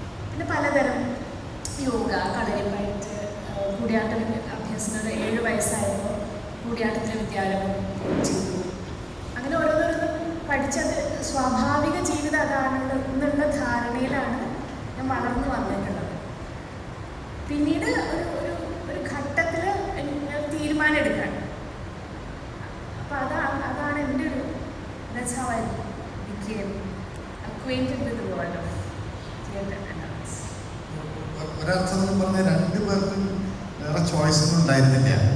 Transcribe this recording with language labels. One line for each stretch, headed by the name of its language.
Malayalam: പിന്നെ പലതരം യോഗ, കളരിപ്പയറ്റ്, കൂടിയാട്ടം അഭ്യസനം 7 വയസ്സായപ്പോൾ കൂടിയാട്ടത്തിലെ വിദ്യാലയം ചെയ്തു. അങ്ങനെ ഓരോന്നോരോന്നും പഠിച്ചത് സ്വാഭാവിക ജീവിതം അതാണെന്നുള്ള ധാരണയിലാണ് ഞാൻ വളർന്നു വന്നിട്ടുള്ളത്. പിന്നീട് ഒരു ഘട്ടത്തിൽ തീരുമാനം എടുക്കാൻ. അപ്പം അതാണ് എൻ്റെ ഒരു
English: that's how I became acquainted with the world of theatre and dance.
Malayalam: ഒരർത്ഥത്തിൽ പറഞ്ഞ 2 പേർക്കും വേറെ ചോയ്സ് ഒന്നും ഉണ്ടായിരുന്നില്ല.